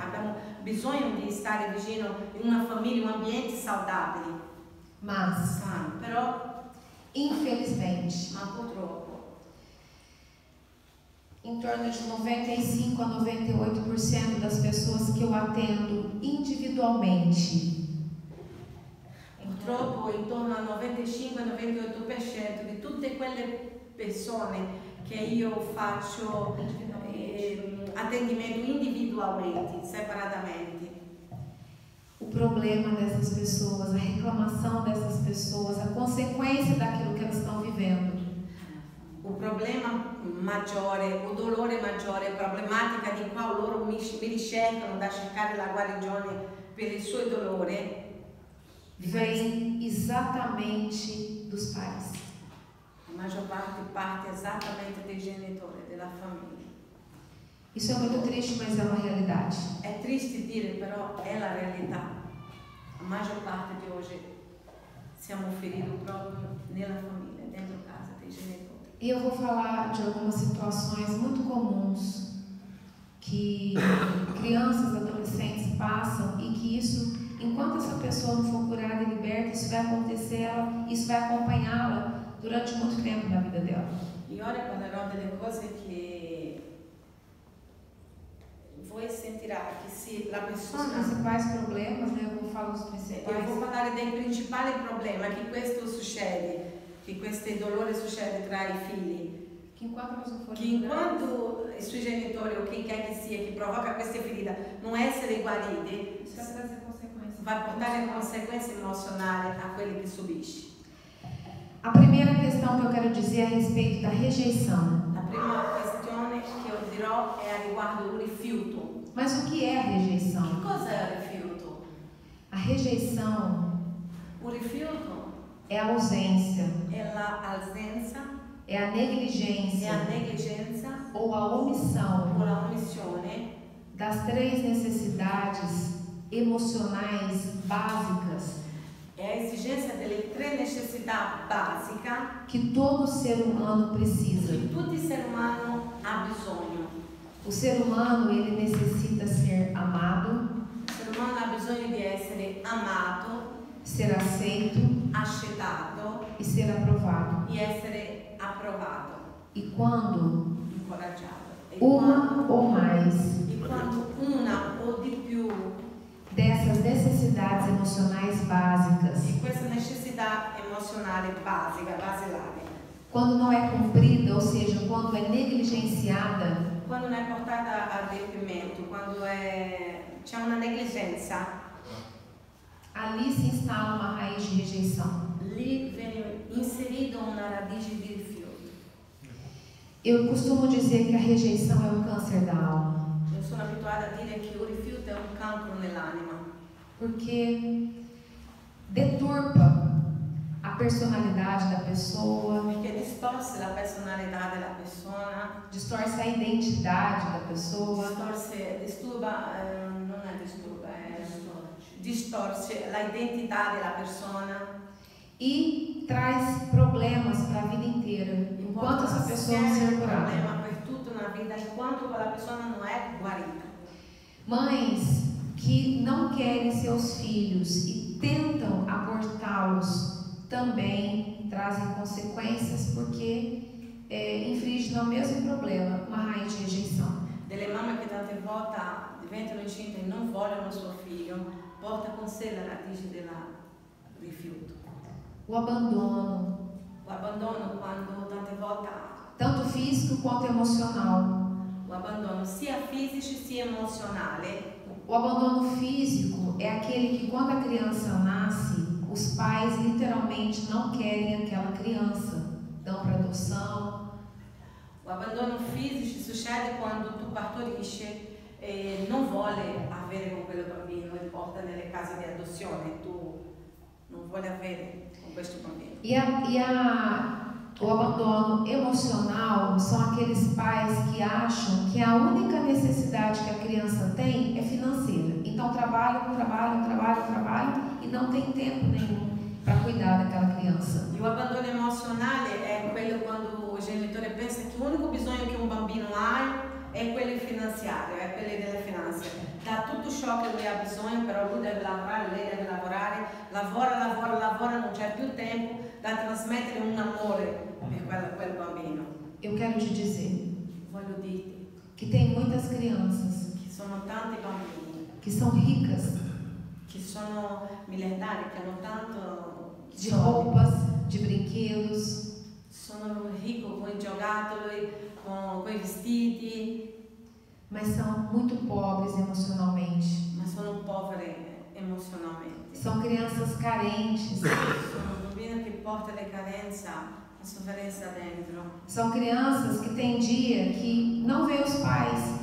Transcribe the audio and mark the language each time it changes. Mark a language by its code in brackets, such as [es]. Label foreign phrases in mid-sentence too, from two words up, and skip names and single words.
[it] Abbiamo bisogno di stare vicino in una famiglia, un ambiente saludabile, [pt] Mas, [it] sano. Però, [pt] infelizmente, [it] ma purtroppo, [pt] em torno de 95 a 98% das pessoas que eu atendo individualmente, [it] purtroppo intorno al 95-98% di tutte quelle persone che io faccio attendimento individualmente, separatamente. [pt] o problema dessas pessoas, a reclamação dessas pessoas, a consequência daquilo que elas estão vivendo, [it] Un problema maggiore, un dolore maggiore, problematica di qua loro mi ricercano da cercare la guarigione per il suo dolore, [pt] vem exatamente dos pais. [it] la maggior parte esattamente dei genitori, della famiglia. [pt] Isso é muito triste, mas é uma realidade. [it] È triste dire, però è la realtà. La maggior parte di oggi siamo feriti proprio nella famiglia, dentro casa dei genitori. [pt] E eu vou falar de algumas situações muito comuns que crianças, adolescentes passam e que isso enquanto essa pessoa não for curada e liberta, isso vai acontecer, isso vai acompanhá-la durante muito tempo na vida dela. [it] E ora parlerò delle cose che voi sentirà che se la [pt] Os [it] persona... [pt] principais problemas, né? Eu vou falar os Eu principais. [it] vou parlare dei principali problemi che questo succede, che questo dolore succede tra i figli. [pt] Que enquanto elas não [it] Che [pt] forem [it] enquanto i suoi genitori o chi quer che sia che provoca queste ferite non essere guariti, [pt] isso vai trazer consequências. [it] vai portare conseguenze emozionali a quelli che subisce. [pt] A primeira questão que eu quero dizer é a respeito da rejeição. [it] La prima questione che io dirò è a riguardo un rifiuto. [pt] Mas o que é a rejeição? [it] Che cosa è il rifiuto? [pt] A rejeição [it] Un rifiuto [pt] é a ausência, [it] è la assenza, [pt] é a [it] è [pt] negligência [it] la negligenza [pt] ou a omissão [it] o la omissione [pt] das 3 necessidades emocionais básicas [it] è a esigenza delle 3 necessità basiche [pt] que todo ser humano precisa. [it] che tutti i esseri umani ha bisogno. [pt] O ser humano, ele necessita ser amado, [it] Il essere umano ha bisogno di essere amato, [pt] ser aceito [it] accettato, [pt] e ser aprovado. [it] di essere approvato, [pt] E quando [it] incoraggiato. [pt] uma ou mais [it] E quando una o di più [pt] dessas necessidades emocionais básicas, [it] di questa necessità emozionale basica, basilare, [pt] quando não é cumprida, ou seja, quando é negligenciada, [it] quando non è portata a adempimento, quando c'è una negligenza, [pt] ali se instala uma raiz de rejeição. [it] lì viene inserita una radice di rifiuto. [pt] Eu costumo dizer que a rejeição é o câncer da alma, [it] Io sono abituata a dire che un rifiuto è un cancro nell'anima, [pt] porque deturpa a personalidade da pessoa, [it] perché distorce la personalità della persona, [pt] distorce a identidade da pessoa, [it] distorce l'identità della persona [pt] e traz problemas para a vida inteira, enquanto essa pessoa não ser [it] un [pt] curada. [it] problema per tutta una vita enquanto quella persona non è guarita. [pt] Mães que não querem seus filhos e tentam abortá-los também trazem consequências porque infringem no mesmo problema, uma raiz de rejeição. [it] Delle mamme che tante volte diventano incinte e non vogliono suo figlio, porta con sé la radice del rifiuto. [pt] O abandono, [it] O abbandono quando tante volte [pt] tanto físico quanto emocional. [it] o abbandono sia fisico sia emozionale. [pt] O abandono físico é aquele que quando a criança nasce, os pais literalmente não querem aquela criança, dão para adoção. [it] O abbandono fisico succede quando tu partorisce e non vuole avere con quello bambino e porta nelle case di adozione, tu non vuoi avere con questo bambino. [pt] O abandono emocional são aqueles pais que acham que a única necessidade que a criança tem é financeira. Então trabalham e não tem tempo nenhum para cuidar daquela criança. [it] E o abbandono emozionale è quello quando il genitore pensa che l'unico bisogno che un bambino ha è quello finanziario, è quello delle finanze. Dà tutto ciò che lui ha bisogno, però lui deve lavorare, lei deve lavorare, lavora, non c'è più tempo da trasmettere un amore per quel bambino. [pt] Eu quero te dizer [it] Voglio dirti [pt] que tem muitas crianças [it] che sono tanti bambini, [pt] que são ricas [it] che sono miliardari, che hanno tanto [pt] de [it] soldi, [pt] roupas, de brinquedos, [it] sono ricchi con i giocattoli, con i vestiti, [pt] mas são muito pobres emocionalmente. [it] ma sono povere emozionalmente. [pt] São crianças carentes. [it] Sono bambini che portano le carenze, la sofferenza dentro. [pt] São crianças que tem dia que não vê os pais.